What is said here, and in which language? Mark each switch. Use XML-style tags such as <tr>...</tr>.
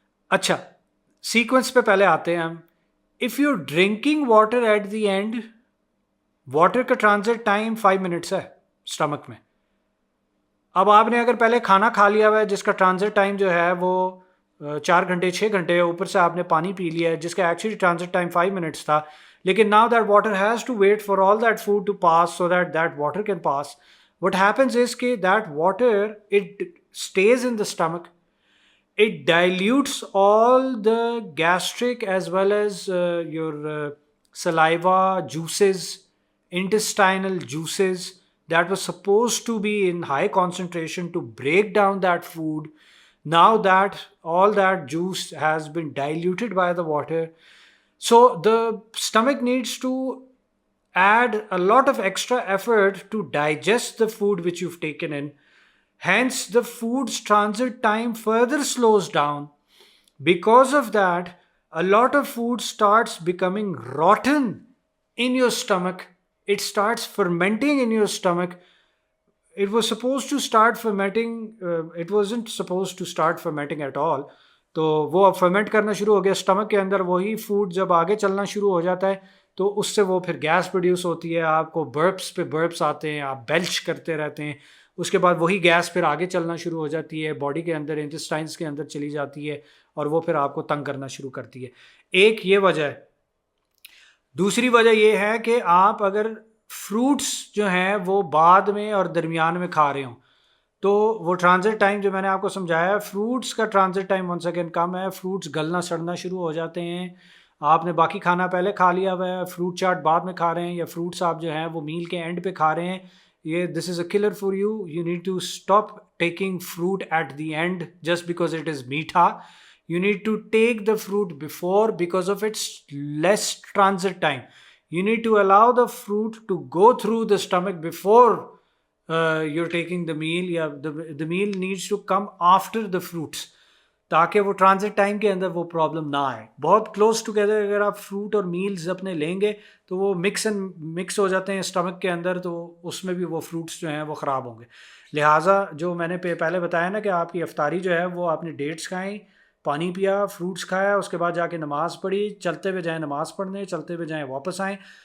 <ur>اچھا, سیکوینس پہ پہلے آتے ہیں ہم.</ur> <en>if you drinking water at the end,</en> <ur>water کا ٹرانزٹ ٹائم 5 منٹس ہے اسٹمک میں. اب آپ نے اگر پہلے کھانا کھا لیا ہوا ہے جس کا ٹرانزٹ ٹائم جو ہے وہ 4 گھنٹے 6 گھنٹے, اوپر سے آپ نے پانی پی لیا ہے جس کا ایکچولی ٹرانزٹ ٹائم 5 منٹس تھا, لیکن</ur> <en>now that water has to wait for all that food to pass so that that water can pass. What happens is that water, it stays in the stomach. It dilutes all the gastric as well as your saliva juices, intestinal juices that was supposed to be in high concentration to break down that food. Now that all that juice has been diluted by the water, so the stomach needs to add a lot of extra effort to digest the food which you've taken in. Hence, the food's transit time further slows down. Because of that, a lot of food starts becoming rotten in your stomach. It starts fermenting in your stomach. It was supposed to start fermenting. It wasn't supposed to start fermenting at all.</en> <ur>تو وہ اب فرمنٹ کرنا شروع ہو گیا stomach کے اندر. وہی food جب آگے چلنا شروع ہو جاتا ہے تو اس سے وہ پھر گیس پروڈیوس ہوتی ہے, آپ کو برپس پہ برپس آتے ہیں, آپ بیلچ کرتے رہتے ہیں. اس کے بعد وہی گیس پھر آگے چلنا شروع ہو جاتی ہے, باڈی کے اندر انٹسٹائنس کے اندر چلی جاتی ہے اور وہ پھر آپ کو تنگ کرنا شروع کرتی ہے. ایک یہ وجہ ہے. دوسری وجہ یہ ہے کہ آپ اگر فروٹس جو ہیں وہ بعد میں اور درمیان میں کھا رہے ہوں تو وہ ٹرانزٹ ٹائم جو میں نے آپ کو سمجھایا ہے, فروٹس کا ٹرانزٹ ٹائم 1 سیکنڈ کم ہے. فروٹس گلنا سڑنا شروع ہو جاتے ہیں. آپ نے باقی کھانا پہلے کھا لیا ہوا ہے, فروٹ چاٹ بعد میں کھا رہے ہیں, یا فروٹس آپ جو ہیں وہ میل کے اینڈ پہ کھا رہے ہیں.</ur> <en>یہ this is a killer for you. You need to stop taking fruit at the end just because it is میٹھا. You need to take the fruit before because of its less transit time. You need to allow the fruit to go through the stomach before you're taking the meal. The meal needs to come after the fruits</en> <ur>تاکہ وہ transit time کے اندر وہ problem نہ آئے. بہت close together اگر آپ fruit اور میلز اپنے لیں گے تو وہ مکس ہو جاتے ہیں اسٹمک کے اندر, تو اس میں بھی وہ فروٹس جو ہیں وہ خراب ہوں گے. لہٰذا جو میں نے پہلے بتایا نا کہ آپ کی افطاری جو ہے وہ آپ نے ڈیٹس کھائیں, پانی پیا, فروٹس کھایا, اس کے بعد جا کے نماز پڑھی, چلتے ہوئے جائیں نماز پڑھنے, چلتے ہوئے جائیں واپس آئیں.</ur>